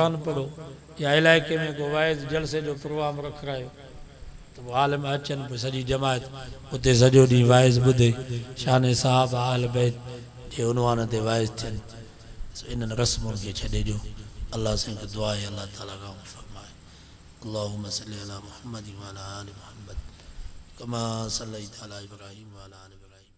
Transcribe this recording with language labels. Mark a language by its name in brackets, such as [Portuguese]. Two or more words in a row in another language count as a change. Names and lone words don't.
[Sindhi] पढ़ो या इलाइक़े में को वाइज़ जलसे जो प्रोग्राम रखायो त आलिम अचनि पोइ सॼी जमायत उते सॼो ॾींहुं वाइज़ ॿुधे शान साहब आल बैत जे उनवान ते वाइज़ थियनि इन्हनि रस्मुनि खे छॾे ॾियो अल्लाह साईं खे दुआ आहे अल्लाह ताला खां फरमाए [Arabic] اللهم صل على محمد وعلى آل محمد كما صليت على إبراهيم وعلى آل